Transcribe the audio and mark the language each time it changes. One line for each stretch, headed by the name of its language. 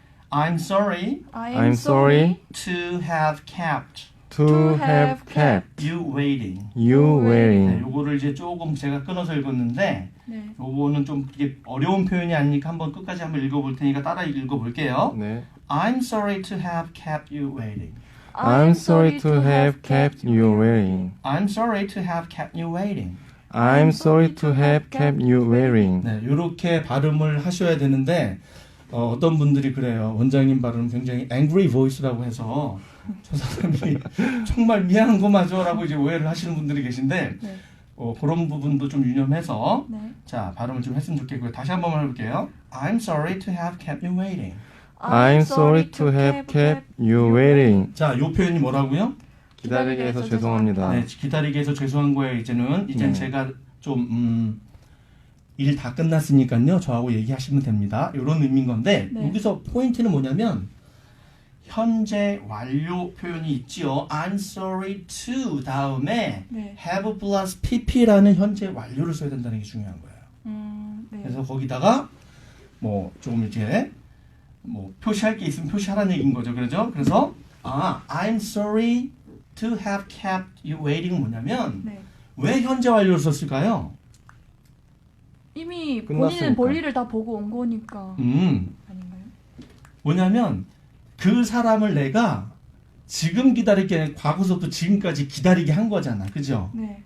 English: I'm sorry I'm sorry to have kept to have kept you waiting. you
Korean: 네,
English: waiting.
Korean: 요거를 이제 조금 제가 끊어서 읽었는데 네. 요거는 좀 이게 어려운 표현이 아니니까 한번 끝까지 한번 읽어볼 테니까 따라 읽어볼게요. 네.
English: I'm sorry to have kept you waiting. I'm sorry to have kept you waiting. I'm sorry to have kept you waiting. I'm sorry to have kept you waiting.
Korean: 네, 이렇게 발음을 하셔야 되는데 어떤 분들이 그래요. 원장님 발음 굉장히
English: angry voice
Korean: 라고 해서 저 사람이 정말 미안한 거 맞아라고 이제 오해를 하시는 분들이 계신데 네. 그런 부분도 좀 유념해서 네. 자 발음을 좀 했으면 좋겠고요. 다시 한번 해볼게요.
English: I'm sorry to have kept you waiting. I'm sorry to have kept you waiting.
Korean: 자, 요 표현이 뭐라고요? 기다리게 해서 죄송합니다. 네, 기다리게 해서 죄송한 거예요. 이제는 네. 제가 좀 일 다 끝났으니까요. 저하고 얘기하시면 됩니다. 이런 의미인 건데 네. 여기서 포인트는 뭐냐면 현재 완료 표현이 있지요.
English: I'm sorry to
Korean: 다음에 네.
English: have plus pp
Korean: 라는 현재 완료를 써야 된다는 게 중요한 거예요. 네. 그래서 거기다가 뭐 좀 이제 뭐 표시할 게 있으면 표시하라는 얘기인 거죠. 그래서
English: I'm sorry to have kept you waiting
Korean: 은 뭐냐면 네. 왜 현재 완료를 썼을까요? 이미 끝났으니까. 본인은 볼일을 다 보고 온 거니까 아닌가요? 뭐냐면 그 사람을 내가 지금 기다리게 아니라 과거서부터 지금까지 기다리게 한 거잖아. 그죠? 네.